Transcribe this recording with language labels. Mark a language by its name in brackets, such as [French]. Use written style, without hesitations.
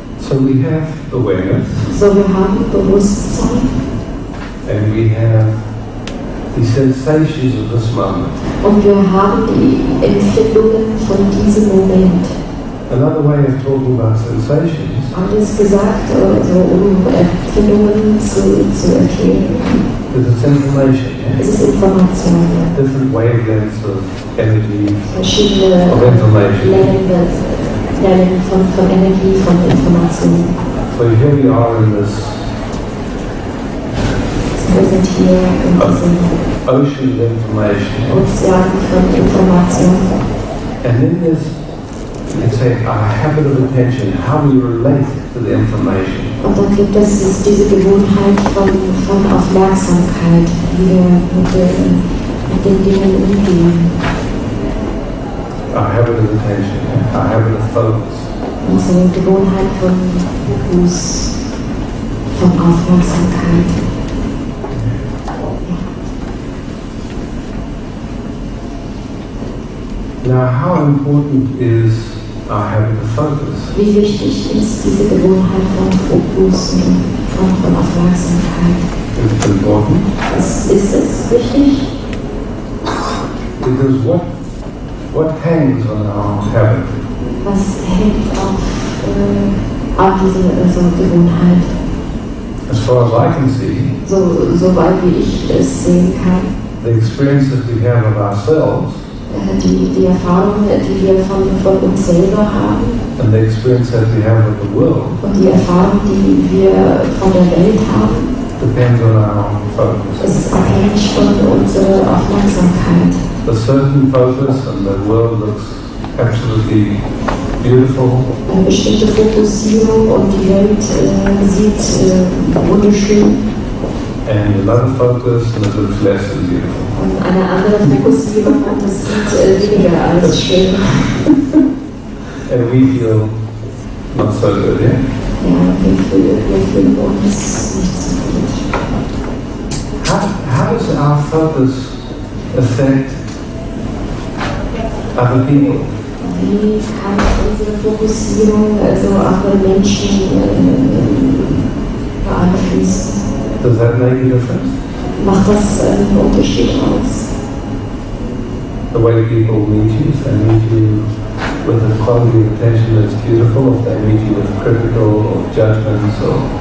[English] So we have awareness, [German] So, wir haben Bewusstsein [English] and we have the sensations of this moment. [German] und wir haben die Empfindungen von diesem Moment. [English] Another way of talking about sensations [German] Anders gesagt, also Empfindungen zu erklären, [English] is it's information, [German] es ist Information. [English] different wavelengths of energy, [German] Verschiedene [English] of information. [German] Wellen von Energie, von Information. [English] So here we are in this [German] Wir sind hier in diesem [English] ocean of information, [German] Ozean von Information. [English] and then there's, you can say, a habit of attention, how we relate to the information. [German] Und dann gibt es diese Gewohnheit von Aufmerksamkeit, wie wir mit den Dingen umgehen. [English] A habit of attention, a habit of focus. [German] Unsere Gewohnheit von Fokus, von Aufmerksamkeit. [English] Now, how important is our habit of focus? [German] Wie wichtig ist diese Gewohnheit von Fokus und von Aufmerksamkeit? [English] Is it important? [German] Ist es wichtig? [English] Because what hangs on our habit? [German] Was hängt auf diese Gewohnheit? [English] As far as I can see, [German] Soweit wie ich es sehen kann, [English] the experience that we have of ourselves [German] die Erfahrungen, die wir von uns selber haben [English] and the experience that we have of the world [German] und die Erfahrungen, die wir von der Welt haben, [English] depends on our focus. [German] es ist abhängig von unserer Aufmerksamkeit. [English] A certain focus and the world looks absolutely beautiful. [German] Eine bestimmte Fokussierung und die Welt sieht wunderschön. [English] And another focus and it looks less than beautiful. [German] Und eine andere Fokussierung und das sieht weniger als schön. [English] and we feel not so good, yeah? [German] Ja, wir fühlen uns nicht so gut. [English] How does our focus affect other people? [German] Wie kann unsere Fokussierung also andere Menschen beeinflussen? [English] Does that make a difference? [German] Macht das einen Unterschied aus? [English] The way people meet you, if they meet you with a quality of attention that's beautiful, if they meet you with critical or judgments or...